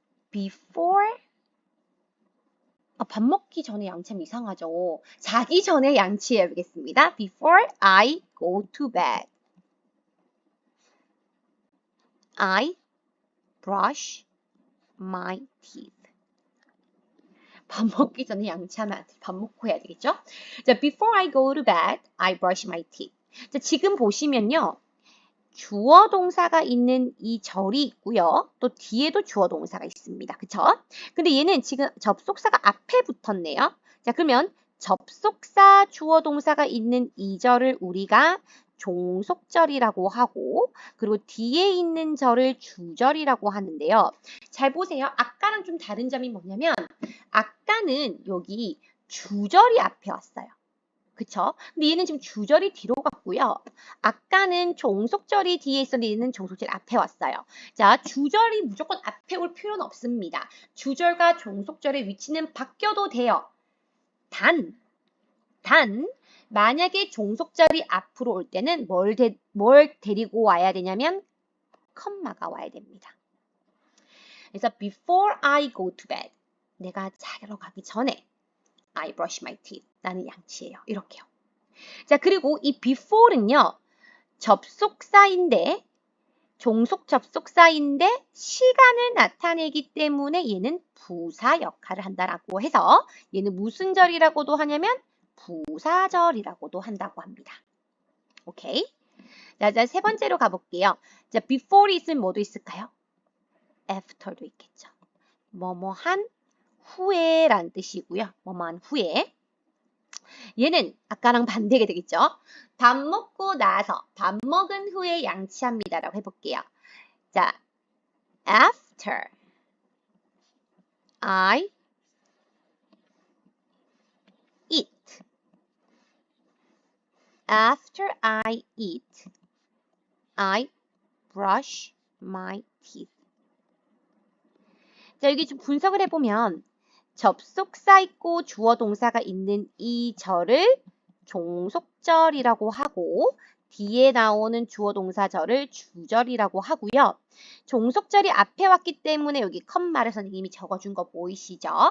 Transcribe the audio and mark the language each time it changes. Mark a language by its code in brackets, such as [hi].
[ko] before 밥 먹기 전에 양치하면 이상하죠. 자기 전에 양치해야겠습니다. [en] Before I go to bed. I brush my teeth. [ko] 밥 먹기 전에 양치하면 안 돼. 밥 먹고 해야 되겠죠? 자, [en] before I go to bed, I brush my teeth. [ko] 자, 지금 보시면요. 주어 동사가 있는 이 절이 있고요. 또 뒤에도 주어 동사가 있습니다. 그쵸? 근데 얘는 지금 접속사가 앞에 붙었네요. 자, 그러면 접속사 주어 동사가 있는 이 절을 우리가 종속절이라고 하고 그리고 뒤에 있는 절을 주절이라고 하는데요. 잘 보세요. 아까랑 좀 다른 점이 뭐냐면 아까는 여기 주절이 앞에 왔어요. 그쵸? 근데 얘는 지금 주절이 뒤로 갔고요. 아까는 종속절이 뒤에 있었는데 얘는 종속절 앞에 왔어요. 자, 주절이 무조건 앞에 올 필요는 없습니다. 주절과 종속절의 위치는 바뀌어도 돼요. 단, 만약에 종속절이 앞으로 올 때는 뭘 데리고 와야 되냐면 컴마가 와야 됩니다. 그래서 [en] before I go to bed, [ko] 내가 자러 가기 전에 [en] I brush my teeth. [ko] 나는 양치해요. 이렇게요. 자, 그리고 이 before는요. 접속사인데 종속 접속사인데 시간을 나타내기 때문에 얘는 부사 역할을 한다라고 해서 얘는 무슨 절이라고도 하냐면 부사절이라고도 한다고 합니다. 오케이? 자, 세 번째로 가볼게요. 자, before 있으면 뭐도 있을까요? after도 있겠죠. 뭐뭐한 후에란 뜻이고요. 뭐뭐한 후에. 얘는 아까랑 반대가 되겠죠. 밥 먹고 나서, 밥 먹은 후에 양치합니다. 라고 해볼게요. 자, [en] after I eat. After I eat, I brush my teeth. [ko] 자, 여기 좀 분석을 해보면 접속사 있고 주어 동사가 있는 이 절을 종속절이라고 하고 뒤에 나오는 주어 동사절을 주절이라고 하고요. 종속절이 앞에 왔기 때문에 여기 컴마를 선생님이 적어준 거 보이시죠?